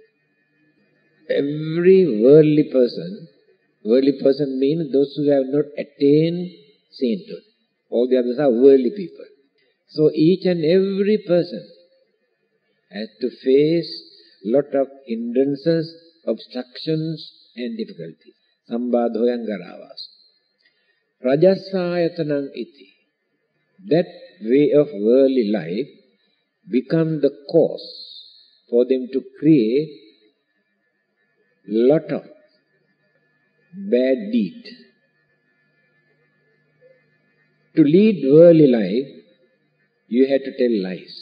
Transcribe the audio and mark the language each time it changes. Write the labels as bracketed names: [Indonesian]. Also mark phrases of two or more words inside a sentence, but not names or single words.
[English] Every worldly person means those who have not attained sainthood. All the others are worldly people. So each and every person has to face lot of hindrances, obstructions and difficulties. [Pali] Sambādhoyang garāvāsu. Rajasāyatanang iti. [English] That way of worldly life becomes the cause for them to create lot of bad deed. To lead worldly life, you have to tell lies.